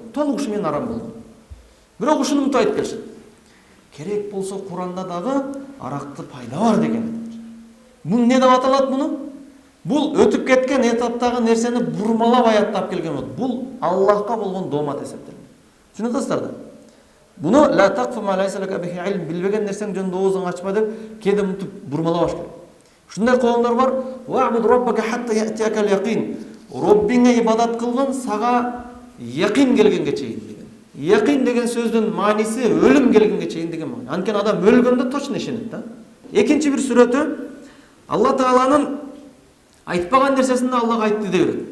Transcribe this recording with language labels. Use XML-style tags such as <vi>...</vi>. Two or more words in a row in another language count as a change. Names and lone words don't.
<ky>Толук ушу менен арам болгон. Бирок ушуну унутуп айтып келишет. Керек болсо Куранда дагы аракты пайда бар деген. Бул эмне деп аталат муну? Бул өтүп кеткен этаптагы нерсени бурмалап аяттап келген болот. Бул Аллахка болгон доомат эсептелет. Түшүнүп атасыздар да? Буну</ky> <ar>لا تقف ما ليس لك به علم,</ar> <ky>билбеген нерсең жөнүндө оозуңду ачпа деп кээде мынтип бурмалабаш керек. Ушундай коомдор бар.</ky> <ar>واعبد ربك حتى يأتيك اليقين.</ar> <ky>Роббиңе ибадат кылгын, сага якин келгенге чейин деген. Якин деген сөздүн мааниси өлүм келгенге чейин деген маани. Анткени адам өлгөндө точно ишенет да. Экинчи бир сүрөтү Алла Тааланын айтпаган нерсесин Аллах айтты деп берет.</ky>